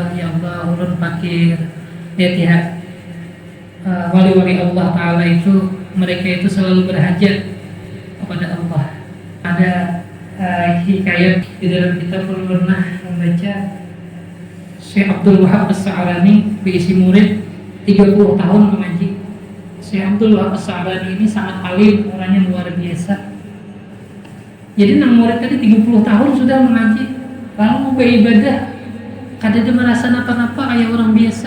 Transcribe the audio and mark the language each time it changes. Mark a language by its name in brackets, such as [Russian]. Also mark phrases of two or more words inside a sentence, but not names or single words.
[Indonesian] Ya Allah, ulun fakir. Lihat wali-wali Allah Ta'ala itu, mereka itu selalu berhajat kepada Allah. Ada hikayat di dalam kitab pernah membaca Syekh Abdul Wahab As-Sa'rani berisi murid 30 tahun mengaji. Syekh Abdul Wahab As-Sa'rani ini sangat alim, orangnya luar biasa. Jadi nang murid tadi 30 tahun sudah mengaji, lalu mau beribadah, kada dia merasa napa-napa kayak orang biasa.